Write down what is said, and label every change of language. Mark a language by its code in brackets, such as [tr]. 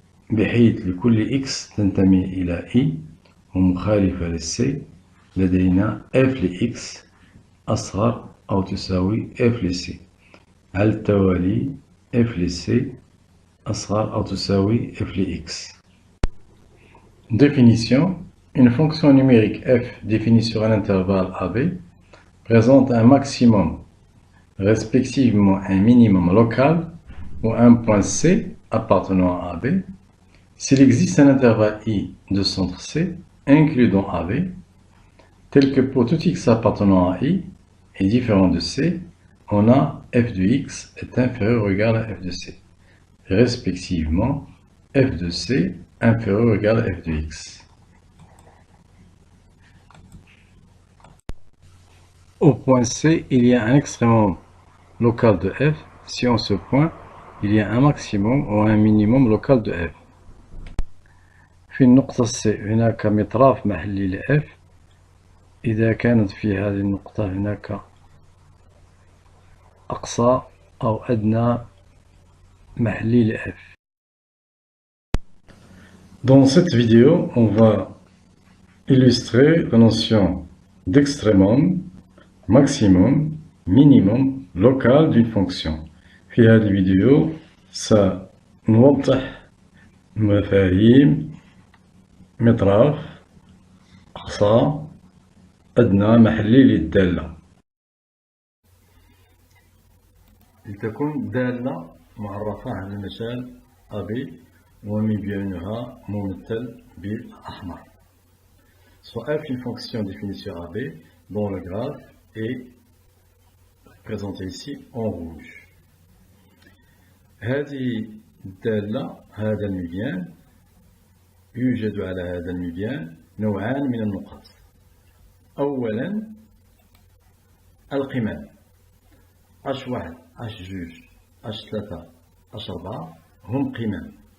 [ar] بحيث لكل X تنتمي إلى I ومخالفة للC لدينا F لX أصغر أو تساوي F لC على التوالي F لC أصغر أو تساوي F لX. [fr] Définition. Une fonction numérique f définie sur un intervalle AB présente un maximum, respectivement un minimum local ou un point C appartenant à AB. S'il existe un intervalle I de centre C inclus dans AB, tel que pour tout X appartenant à I est différent de C, on a f de X est inférieur ou égal à f de C, respectivement f de C inférieur ou égal à f de X. Au point C, il y a un extrémum local de f. Si en ce point, il y a un maximum ou un minimum local de f. [ar] في النقطة C هناك مطراف محلي ل f. إذا كانت في هذه النقطة هناك أقصى أو أدنى محلي ل f. [fr] Dans cette vidéo, on va illustrer la notion d'extrémum, maximum, minimum local d'une fonction. [ar] في هذه الفيديو سنوضح مفاهيم مطراف أقصى أدنى محلي للدالة. لتكون دالة معرفة على المجال AB ومبينها ممثل بالأحمر. [fr] Soit f une fonction définie sur AB dont le graphe est présenté ici en rouge. [ar] هذه الدالة هذا المبيان يوجد على هذا المبيان نوعان من النقاط. أولا القمم H1 H2 H3 H4 هم قمم.